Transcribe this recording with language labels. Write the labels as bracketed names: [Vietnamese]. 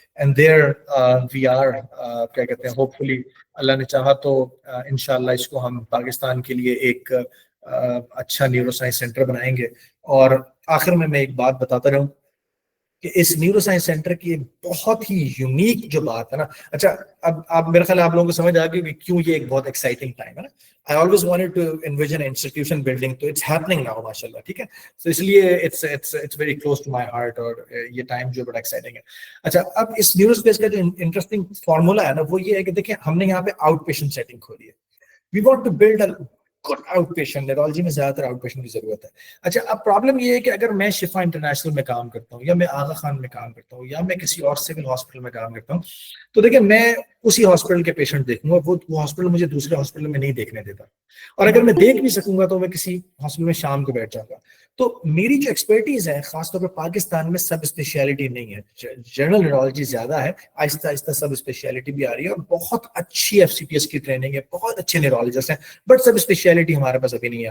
[English] and there we are, [Urdu] کیا کہتے ہیں, ہوپ فلی اللہ نے چاہا تو انشاءاللہ اس کو ہم پاکستان کے لیے ایک اچھا نیورو سائنس سینٹر بنائیں گے. اور آخر میں ایک بات بتاتا رہوں کہ اس نیورو سائنس سینٹر کی ایک بہت ہی یونیک جو بات ہے نا, اچھا اب میرے خیال آپ لوگوں کو سمجھ آ گئی کہ کیوں یہ ایک بہت ایکسائٹنگ ٹائم ہے نا. [English] I always wanted to envision an institution building, تو it's happening now ماشاءاللہ, [Urdu] ٹھیک ہے. تو اس لیے [English] it's very close to my heart, [Urdu] اور یہ ٹائم جو بڑا ایکسائٹنگ ہے. اچھا, اب اس نیورو اسپیس کا جو انٹرسٹنگ فارمولا ہے نا, وہ یہ ہے کہ دیکھیں ہم نے یہاں پہ آؤٹ پیشنٹ سیٹنگ کھولی ہے. [English] We want to build a good outpatient. [Urdu] Neurology میں زیادہ تر آؤٹ پیشنٹ کی ضرورت ہے. اچھا, اب پرابلم یہ ہے کہ اگر میں شفا انٹرنیشنل میں کام کرتا ہوں, یا میں آغا خان میں کام کرتا ہوں, یا میں کسی اور سول ہاسپٹل میں کام کرتا ہوں, تو دیکھیں میں اسی ہاسپٹل کے پیشنٹ دیکھوں گا, وہ ہاسپٹل مجھے دوسرے ہاسپٹل میں نہیں دیکھنے دیتا. اور اگر میں دیکھ بھی سکوں گا تو میں کسی ہاسپٹل میں شام کو بیٹھ جاؤں گا. تو میری جو ایکسپرٹیز ہے, خاص طور پہ پاکستان میں سب اسپیشلٹی نہیں ہے, جنرل نیورولوجی زیادہ ہے, آہستہ آہستہ سب اسپیشلٹی بھی آ رہی ہے, اور بہت اچھی FCPS کی ٹریننگ ہے, بہت اچھے نیورولوجسٹ ہیں, بٹ سب اسپیشلٹی ہمارے پاس ابھی نہیں ہے.